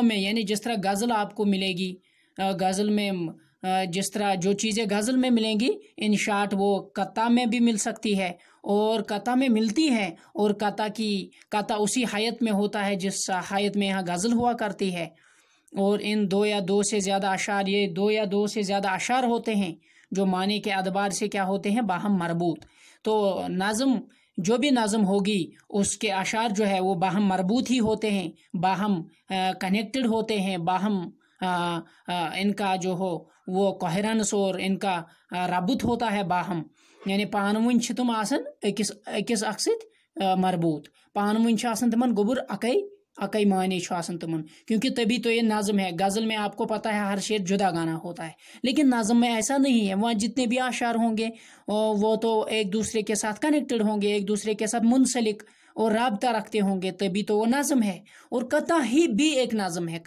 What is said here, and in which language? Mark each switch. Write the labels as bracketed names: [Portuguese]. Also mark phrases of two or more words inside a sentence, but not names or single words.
[Urdu] میں، یعنی جس طرح غزل آپ کو ملے گی، غزل میں جس طرح جو چیزیں غزل میں ملیں گی [English] in short [Urdu] وہ قطع میں بھی مل سکتی ہے، اور قطع میں ملتی ہے، اور قطع اسی حیت میں ہوتا ہے جس حیت میں یہاں غزل ہوا کرتی ہے، اور ان 2 یا 2 سے زیادہ اشعار، یہ 2 یا 2 سے زیادہ اشعار ہوتے ہیں جو معنی کے اعتبار سے کیا ہوتے ہیں، باہم مربوط۔ تو نظم، جو بھی نظم ہوگی اس کے اشعار جو ہے وہ باہم مربوط ہی ہوتے ہیں، باہم کنیکٹڈ ہوتے ہیں، باہم ان کا جو ہو وہ کوہرنس اور ان کا ربط ہوتا ہے باہم، یعنی [Kashmiri] پانوین چھ تم آسن اکس اکھ سۭتۍ مربوط، پانوین چھ آسان تمن گوبر اکئی معنی چھ آسان تمن، [Urdu] کیونکہ تبھی تو یہ نظم ہے۔ غزل میں آپ کو پتہ ہے ہر شعر جدا گانا ہوتا ہے، لیکن نظم میں ایسا نہیں ہے، وہاں جتنے بھی اشعار ہوں گے وہ تو ایک دوسرے کے ساتھ کنیکٹڈ ہوں گے، ایک دوسرے کے ساتھ منسلک اور رابطہ رکھتے ہوں گے، تبھی تو وہ نظم ہے۔ اور قطع ہی بھی ایک نظم ہے۔